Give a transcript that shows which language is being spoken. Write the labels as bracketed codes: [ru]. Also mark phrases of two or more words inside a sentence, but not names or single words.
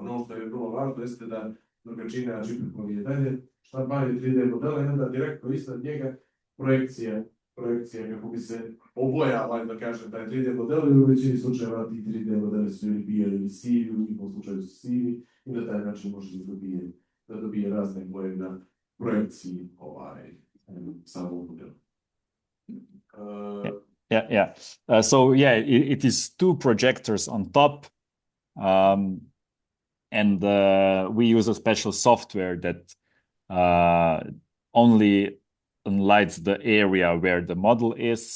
[bs] Ono što je vrlo važno jeste da drugačiji način je dalje štampanje 3D modela i onda direktno iznad njega projekcija kako bi se obojala, da kažem, taj 3D model, i u većini slučajeva ti 3D modeli su ili bijeli ili sivi, u njihovom slučaju su sivi, i na taj način može da dobije razne boje na projekciji samog modela. [en] Yeah. It is two projectors on top, and we use a special software that only lights the area where the model is.